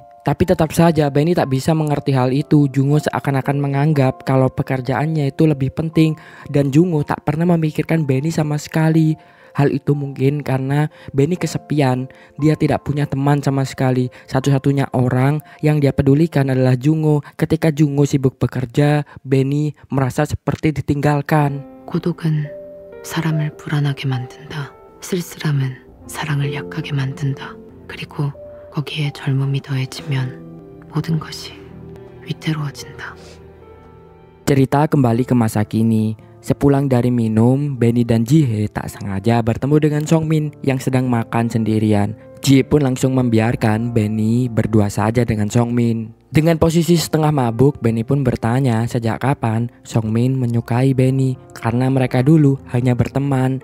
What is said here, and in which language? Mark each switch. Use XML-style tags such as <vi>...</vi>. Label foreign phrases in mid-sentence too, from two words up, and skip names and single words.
<id>Tapi tetap saja Benny tak bisa mengerti hal itu. Jungo seakan-akan menganggap kalau pekerjaannya itu lebih penting dan Jungo tak pernah memikirkan Benny sama sekali. Hal itu mungkin karena Benny kesepian. Dia tidak punya teman sama sekali. Satu-satunya orang yang dia pedulikan adalah Jungo. Ketika Jungo sibuk bekerja, Benny merasa seperti ditinggalkan.</id> <ko>고독은 사람을 불안하게 만든다. 쓸쓸함은 사랑을 약하게 만든다. 그리고 거기에 젊음이 더해지면 모든 것이 위태로워진다.</ko> <id>Cerita kembali ke masa kini. Sepulang dari minum, Benny dan Jihye tak sengaja bertemu dengan Songmin yang sedang makan sendirian. Jihye pun langsung membiarkan Benny berdua saja dengan Songmin. Dengan posisi setengah mabuk, Benny pun bertanya sejak kapan Songmin menyukai Benny karena mereka dulu hanya berteman.</id>